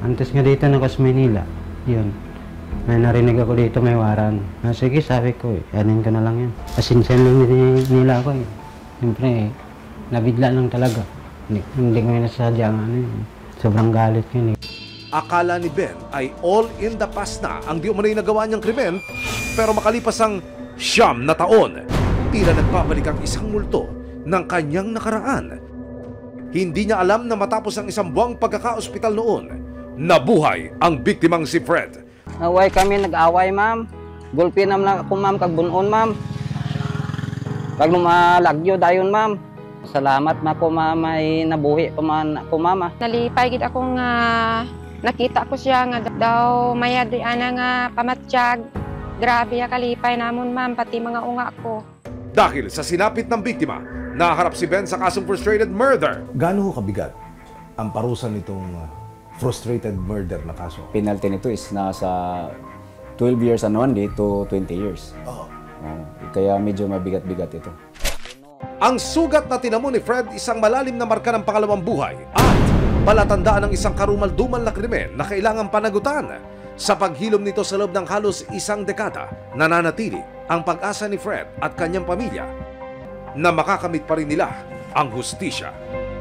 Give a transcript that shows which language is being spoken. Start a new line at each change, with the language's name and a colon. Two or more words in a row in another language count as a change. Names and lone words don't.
Filipino: Antes nga dito na ako sa Manila, yun. May narinig ako dito, may waran. Sige, sabi ko anin ko na lang yan. Asinsen lang nila ako eh. Siyempre nabigla lang talaga. Hindi ko nasadya sobrang galit yun eh. Akala ni Ben ay
English: all in the past
Filipino: na ang di umanay nagawa niyang krimen, pero makalipas ang 9 na taon, tila nagbabalik ang isang multo ng kanyang nakaraan. Hindi niya alam na matapos ang 1 buwang pagkaka-ospital noon, nabuhay ang biktimang si Fred.
Hiligaynon: Naway kami nag-away, ma'am. Gulpi naman lang ako, ma'am, kag bunon, ma'am. Kag lumalagyo dayon, ma'am. Salamat na ko, ma'am, ay nabuhi pa man ako, mama. Nalipay gid ako nga nakita ko siya nga daw mayad nga pamatsyag. Grabe ya kalipay namon ma'am pati mga unga ko.
Filipino: Dahil sa sinapit ng biktima, naharap si Ben sa kasong
English: frustrated murder.
Filipino: Gaano kabigat ang parusa nitong
English: frustrated murder
Filipino: na kaso?
English: Penalty nito is nasa 12 years and 1 day to 20 years.
Filipino: Kaya medyo mabigat-bigat ito. Ang sugat na tinamo ni Fred isang malalim na marka ng pangalawang buhay at palatandaan ng isang karumal-dumal na krimen na kailangang panagutan. Sa paghilom nito sa loob ng halos 1 dekada, nananatili ang pag-asa ni Fred at kanyang pamilya na makakamit pa rin nila ang hustisya.